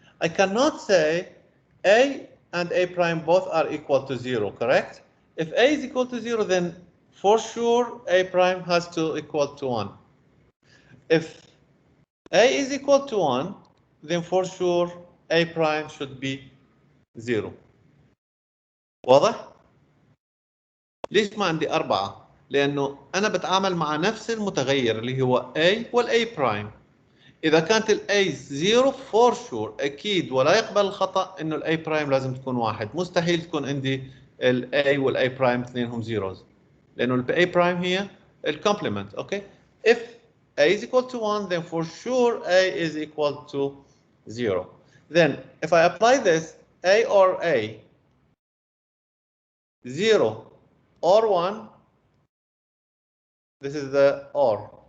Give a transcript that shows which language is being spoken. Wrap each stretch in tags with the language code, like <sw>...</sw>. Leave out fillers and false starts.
<en>I cannot say A and A prime both are equal to 0, correct? If A is equal to 0, then for sure A prime has to equal to 1. If A is equal to 1, then for sure A prime should be 0.</en> <ar>واضح؟ ليش ما عندي 4؟ لأنه أنا بتعامل مع نفس المتغير اللي هو A والA prime. إذا كانت الA 0</ar> <en>for sure</en> <ar>أكيد ولا يقبل الخطأ إنه الA prime لازم تكون 1. مستحيل تكون عندي الA والA prime اثنينهم zeros. لأنه الA prime هي الcomplement.</ar> <en>Okay. If A is equal to 1, then for sure A is equal to 0. Then if I apply this, A or A, 0 or 1, this is the OR.</en>